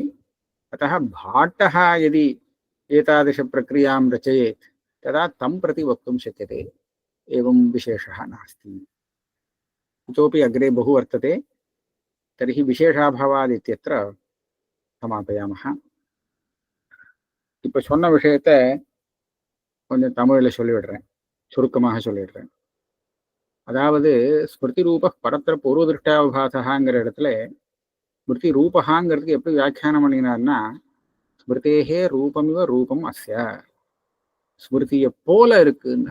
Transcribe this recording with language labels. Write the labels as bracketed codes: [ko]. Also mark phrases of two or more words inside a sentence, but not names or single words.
[sa] अतः भाट्टः यदि एतादृशप्रक्रियां रचयेत् तदा तं प्रति वक्तुं शक्यते एवं विशेषः नास्ति। इतोपि अग्रे बहु वर्तते, तर्हि विशेषाभावात् इत्यत्र समापयामः। [ta] இப்போ சொன்ன விஷயத்தை கொஞ்சம் தமிழில் சொல்லிவிடுறேன், சுருக்கமாக சொல்லிடுறேன். அதாவது ஸ்மிருதி ரூப பரத்திர பூர்வதிருஷ்டாவபாசகாங்கிற இடத்துல ஸ்மிருதி ரூபகாங்கிறதுக்கு எப்படி வியாக்கியானம் பண்ணினார்னா, [sa] स्मृतेके रूपमिव रूपम् अस्य, [ta] ஸ்மிருதியை போல இருக்குன்னு.